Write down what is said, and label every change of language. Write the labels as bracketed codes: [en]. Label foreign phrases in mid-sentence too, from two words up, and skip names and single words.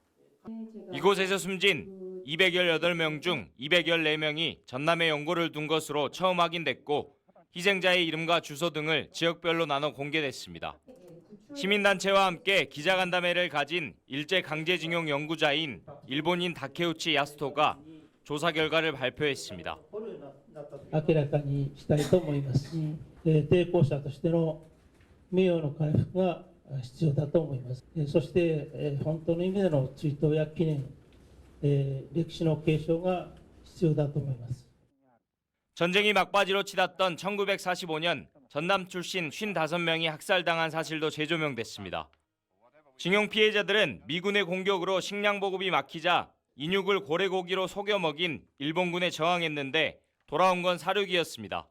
[ko] 이곳에서 숨진 218명 중 214명이 전남에 연고를 둔 것으로 처음 확인됐고 희생자의 이름과 주소 등을 지역별로 나눠 공개됐습니다. 시민단체와 함께 기자간담회를 가진 일제 강제징용 연구자인 일본인 다케우치 야스토가 조사 결과를 발표했습니다. [ja] 明らかにしたいと思います。抵抗者としての名誉の回復が必要だと思います。そして本当の意味での追悼や記念、歴史の継承が必要だと思います。 [ko] 전쟁이 막바지로 치닫던 1945년 전남 출신 55명이 학살당한 사실도 재조명됐습니다. 징용 피해자들은 미군의 공격으로 식량 보급이 막히자 인육을 고래고기로 속여 먹인 일본군에 저항했는데 돌아온 건 사륙이었습니다.